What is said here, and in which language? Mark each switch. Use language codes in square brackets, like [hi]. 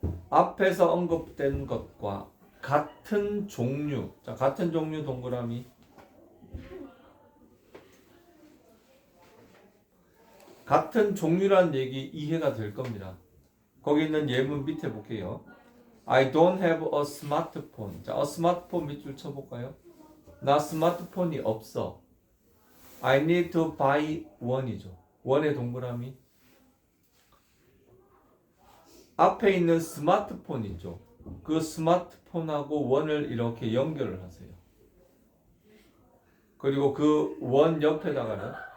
[ko] 앞에서 언급된 것과 같은 종류. 자, 같은 종류 동그라미. 같은 종류란 얘기 이해가 될 겁니다. 거기 있는 예문 밑에 볼게요. [en] I don't have a smartphone. [ko] 자, a smartphone 밑줄 쳐볼까요? 나 스마트폰이 없어. [en] I need to buy one이죠. [ko] 원의 동그라미. 앞에 있는 스마트폰 있죠. 그 스마트폰하고 원을 이렇게 연결을 하세요. 그리고 그 원 옆에다가는